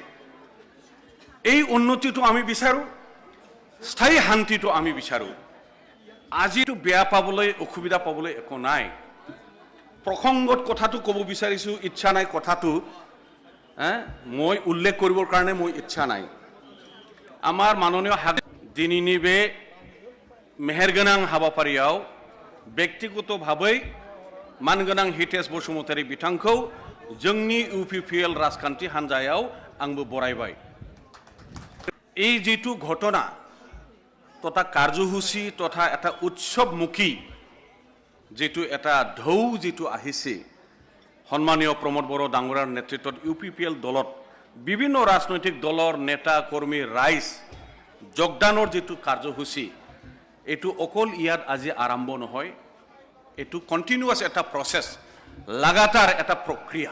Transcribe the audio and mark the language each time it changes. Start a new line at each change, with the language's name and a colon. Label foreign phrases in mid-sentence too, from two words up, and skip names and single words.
Assamese: এই উন্নতিটো আমি বিচাৰোঁ, স্থায়ী শান্তিটো আমি বিচাৰোঁ। আজিতো বেয়া পাবলৈ, অসুবিধা পাবলৈ একো নাই। প্ৰসংগত কথাটো ক'ব বিচাৰিছোঁ, ইচ্ছা নাই কথাটো মই উল্লেখ কৰিবৰ কাৰণে মই ইচ্ছা নাই। আমাৰ মাননীয়
Bodo: দিনैनि बे मेहेरगोनां हाबाफारियाव ব্যক্তিগতভাৱে मानगोनां हितेश बसुमतारी बिथांखौ जोंनि UPPL राजखान्थि हान्जायाव आंबो बरायबाय।
Assamese: এই যিটো ঘটনা তথা কাৰ্যসূচী তথা এটা উৎসৱমুখী যেটো এটা ঢৌ যেটো আহিছে, সন্মানীয় প্ৰমোদ বড়ো ডাঙৰীয়াৰ নেতৃত্বত UPPL দলত বিভিন্ন ৰাজনৈতিক দলৰ নেতা কৰ্মী ৰাইজ যোগদানৰ যেটো কাৰ্যসূচী, এটো অকল ইয়াত আজি আৰম্ভ নহয়, এটো কন্টিনিউয়াস এটা প্ৰসেস, লাগাতাৰ এটা প্ৰক্ৰিয়া।